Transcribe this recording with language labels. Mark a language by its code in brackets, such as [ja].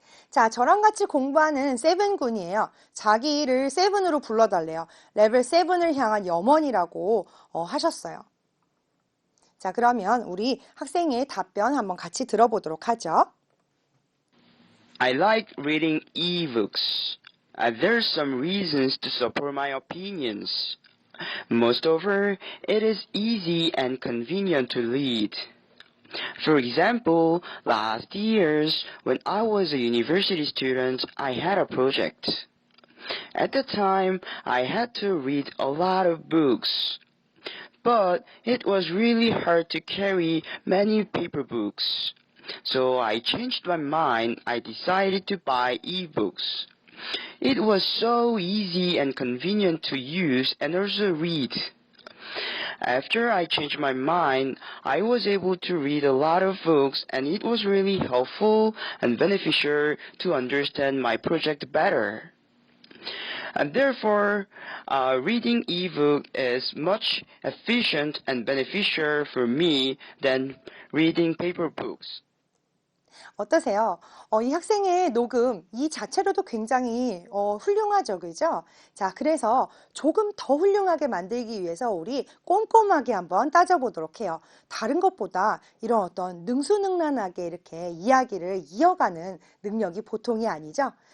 [ko] 자, 저랑 같이 공부하는 세븐군이에요. 자기를 세븐으로 불러달래요. 레벨 7을 향한 염원이라고 하셨어요. 자, 그러면 우리 학생의 답변 한번 같이 들어보도록 하죠. [en] I like reading e-books. There's some reasons to support my opinions. Most of all, it is easy and convenient to read. For example, last years, when I was a university student, I had a project. At the time, I had to read a lot of books. But it was really hard to carry many paper books. So I changed my mind. I decided to buy e-books. It was so easy and convenient to use and also read. After I changed my mind, I was able to read a lot of books and it was really helpful and beneficial to understand my project better. And therefore, reading e-book is much efficient and beneficial for me than reading paper books. [ko] 어떠세요? 이 학생의 녹음 이 자체로도 굉장히 훌륭하죠, 그죠? 자, 그래서 조금 더 훌륭하게 만들기 위해서 우리 꼼꼼하게 한번 따져보도록 해요. 다른 것보다 이런 어떤 능수능란하게 이렇게 이야기를 이어가는 능력이 보통이 아니죠.